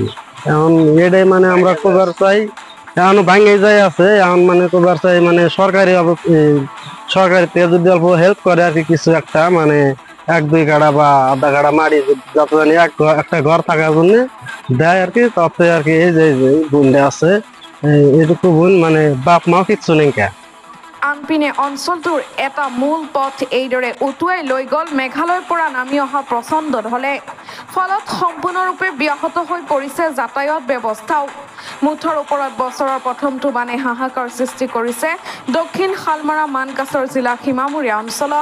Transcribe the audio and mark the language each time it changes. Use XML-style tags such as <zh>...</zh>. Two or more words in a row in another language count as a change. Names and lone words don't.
<bn>এখন এটাই মানে আমরা কবার চাই, এখন ভাঙে যাই আছে, এখন মানে কবার চাই মানে সরকারি থেকে যদি অল্প হেল্প করে আর কি, কিছু একটা মানে এক দুই গাড়া বা আধা গাড়া মারি যত জানি একটা ঘর থাকার জন্য দেয় আর কি, তাতে আর কি এই যে বোনটা আছে এইটুকু বোন মানে বাপ মাও কিচ্ছু নেই কে।</bn> <as>আনপিনে অঞ্চলটোৰ এটা মূল পথ এইদৰে উটুৱাই লৈ গ'ল মেঘালয়ৰ পৰা নামি অহা প্ৰচণ্ড ঢলে। ফলত সম্পূৰ্ণৰূপে ব্যাহত হৈ পৰিছে যাতায়াত ব্যৱস্থাও। মুঠৰ ওপৰত বছৰৰ প্ৰথমটো বানে হাহাকাৰ সৃষ্টি কৰিছে দক্ষিণ শালমাৰা মানকাছৰ জিলা সীমামূৰীয়া অঞ্চলত।</as>